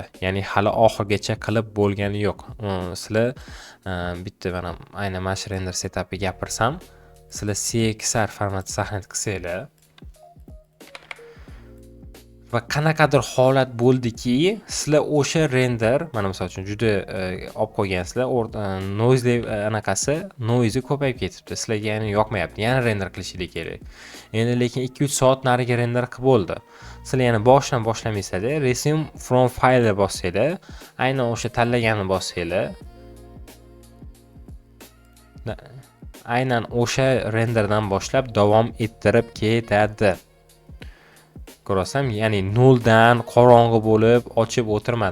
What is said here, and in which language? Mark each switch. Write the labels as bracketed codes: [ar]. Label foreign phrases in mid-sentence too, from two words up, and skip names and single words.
[uz] Ya'ni hali oxirgacha qilib bo'lgani yo'q. Sizlar bitta mana aynan mana shu [en] render setupni [uz] gapirsam, sizlar [en] CXR format [uz] sahna qilsanglar va qanaqadir holat bo'ldiki, sizlar o'sha render, mana misol uchun juda olib qo'ygansizlar, noise anaqasi, noise ko'payib ketibdi. Sizlarga ya'ni yoqmayapti. Yana render qilishingiz kerak. Endi lekin 2-3 soat nariga render qilib bo'ldi. Sizlar yana boshdan boshlamaysizlar, [en] resume from file [uz] bossanglar, aynan o'sha tanlaganni bossanglar, aynan o'sha renderdan boshlab davom ettirib ketadi. Ko'rasam, ya'ni 0 dan qorong'i bo'lib ochib o'tirmadi.